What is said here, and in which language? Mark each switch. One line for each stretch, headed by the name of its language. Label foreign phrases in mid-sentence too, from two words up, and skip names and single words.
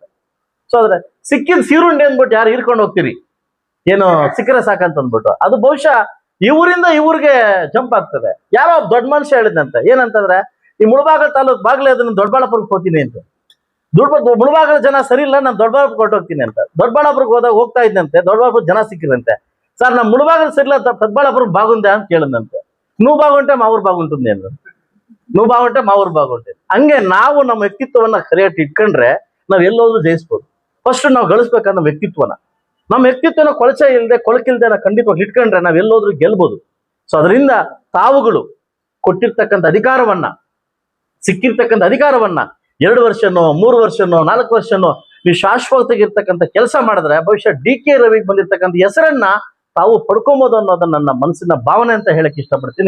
Kannada: ಸೊ ಆದ್ರೆ ಸಿಕ್ಕಿದ ಸೀರುಂಡೆ ಅಂದ್ಬಿಟ್ಟು ಯಾರು ಹಿಡ್ಕೊಂಡು ಹೋಗ್ತೀರಿ, ಏನು ಸಿಕ್ಕರೆ ಸಾಕಂತ ಅಂದ್ಬಿಟ್ಟು, ಅದು ಬಹುಶಃ ಇವರಿಂದ ಇವ್ರಿಗೆ ಜಂಪ್ ಆಗ್ತದೆ. ಯಾರೋ ದೊಡ್ಡ ಮನುಷ್ಯ ಹೇಳಿದಂತೆ, ಏನಂತಂದ್ರೆ ಈ ಮುಳಬಾಗಲ ತಾಲೂಕ್ ಬಾಗ್ಲೇ ಅದನ್ನ ದೊಡ್ಡಬಳ್ಳಾಪುರಕ್ಕೆ ಹೋಗ್ತೀನಿ ಅಂತ. ಮುಳಬಾಗಲ ಜನ ಸರಿ ಇಲ್ಲ, ನಾನು ದೊಡ್ಡಬಳ್ಳಾಪುರ ಹೊರಟೋಗ್ತೀನಿ ಅಂತ. ದೊಡ್ಡಬಳ್ಳಾಪುರಕ್ಕೆ ಹೋಗ್ತಾ ಇದ್ದಂತೆ, ದೊಡ್ಡಬಳ್ಳಾಪುರ ಜನ ಸಿಕ್ಕಿದಂತೆ. ಸರ್ ನಮ್ಮ ಮುಳಬಾಗಲ ಸರಿ ಇಲ್ಲ, ದೊಡ್ಡಬಳ್ಳಾಪುರ ಬಾಗುಂದೆ ಅಂತ ಕೇಳಿದಂತೆ.
Telugu: నువ్వు బాగుంటే మా ఊరు బాగుంటుంది ಅಂತ. నువ్వు బాగుంటే మా ఊరు బాగుంటే.
Kannada: ಹಂಗೆ ನಾವು ನಮ್ಮ ವ್ಯಕ್ತಿತ್ವವನ್ನ ಸರಿಯಾಗಿ ಇಟ್ಕೊಂಡ್ರೆ ನಾವ್ ಎಲ್ಲೋದ್ರೂ ಜಯಿಸ್ಬೋದು. ಫಸ್ಟ್ ನಾವು ಗಳಿಸ್ಬೇಕನ್ನೋ ವ್ಯಕ್ತಿತ್ವನ, ನಮ್ಮ ವ್ಯಕ್ತಿತ್ವನ ಕೊಳಕಿಲ್ದೆ ನಾವು ಖಂಡಿತವಾಗಿ ಇಟ್ಕೊಂಡ್ರೆ ನಾವ್ ಎಲ್ಲೋದ್ರೂ ಗೆಲ್ಬೋದು. ಸೊ ಅದರಿಂದ ತಾವುಗಳು ಕೊಟ್ಟಿರ್ತಕ್ಕಂಥ ಅಧಿಕಾರವನ್ನ, ಸಿಕ್ಕಿರ್ತಕ್ಕಂಥ ಅಧಿಕಾರವನ್ನ 2 ವರ್ಷನೋ 3 ವರ್ಷನೋ 4 ವರ್ಷನೋ ನೀವು ಶಾಶ್ವತಗಿರ್ತಕ್ಕಂಥ ಕೆಲಸ ಮಾಡಿದ್ರೆ ಬಹುಶಃ ಡಿ ಕೆ ರವಿಗೆ ಬಂದಿರ್ತಕ್ಕಂಥ ಹೆಸರನ್ನ ತಾವು ಪಡ್ಕೊಬೋದು ಅನ್ನೋದನ್ನ ನನ್ನ ಮನಸ್ಸಿನ ಭಾವನೆ ಅಂತ ಹೇಳಕ್ ಇಷ್ಟಪಡ್ತೀನಿ.